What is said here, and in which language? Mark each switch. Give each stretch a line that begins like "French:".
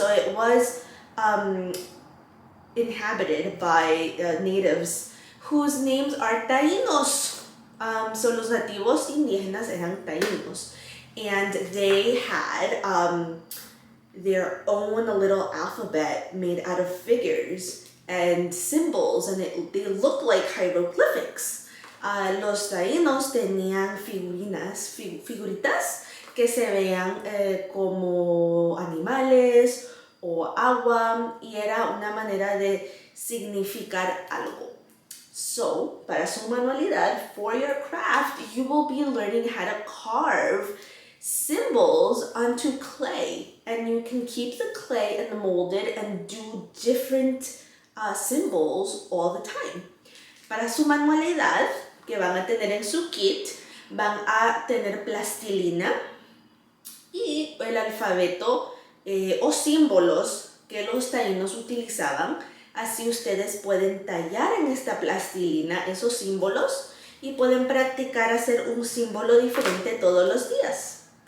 English: So it was inhabited by natives whose names are taínos.
Spanish: So los nativos indígenas eran taínos.
English: And they had their own little alphabet made out of figures and symbols, and they looked like hieroglyphics.
Spanish: Los taínos tenían figuritas que se veían como animales o agua, y era una manera de significar algo.
English: So,
Spanish: para su manualidad,
English: for your craft, you will be learning how to carve symbols onto clay, and you can keep the clay and mold it and do different symbols all the time.
Spanish: Para su manualidad que van a tener en su kit, van a tener plastilina y el alfabeto o símbolos que los taínos utilizaban. Así ustedes pueden tallar en esta plastilina esos símbolos y pueden practicar hacer un símbolo diferente todos los días.